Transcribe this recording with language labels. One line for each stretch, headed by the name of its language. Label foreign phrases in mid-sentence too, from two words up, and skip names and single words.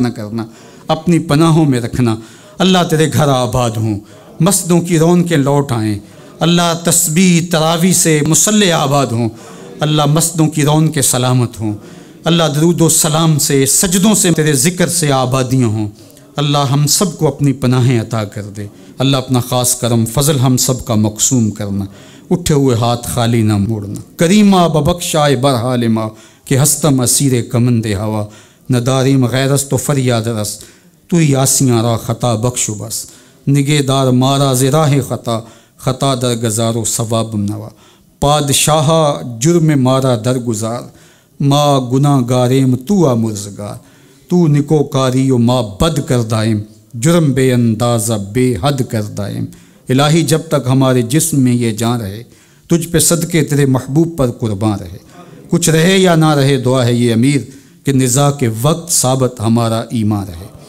Urdu: نہ کرنا، اپنی پناہوں میں رکھنا، اللہ تیرے گھر آباد ہوں، مسجدوں کی رونقیں لوٹ آئیں، اللہ تسبیح تراویح سے مصلے آباد ہوں، اللہ مسجدوں کی رونقیں سلامت ہوں، اللہ درود و سلام سے سجدوں سے تیرے ذکر سے آبادیاں ہوں، اللہ ہم سب کو اپنی پناہیں عطا کر دے، اللہ اپنا خاص کرم فضل ہم سب کا مقسوم کرنا، اٹھے ہوئے ہاتھ خالی نہ موڑنا،
Persian: کریمہ ببخشائے برحال ما کہ ہستم اسیر کمند ہوا، نہ داریم غیرست و فریاد رس، تو یاسیاں را خطا بخشو بس، نگے دار مارا زراہ خطا، خطا در گزار و ثواب نوا، پادشاہ جرم مارا درگزار، ما گناہ گاریم تو آمرزگار، تو نکو کاری و ما بد کر دائم، جرم بے اندازہ بے حد کر دائم،
Urdu: الہی جب تک ہمارے جسم میں یہ جان رہے تجھ پہ صدقے تیرے محبوب پر قربان رہے، کچھ رہے یا نہ رہے دعا ہے یہ امیر کہ نزاع کے وقت ثابت ہمارا ایمان رہے،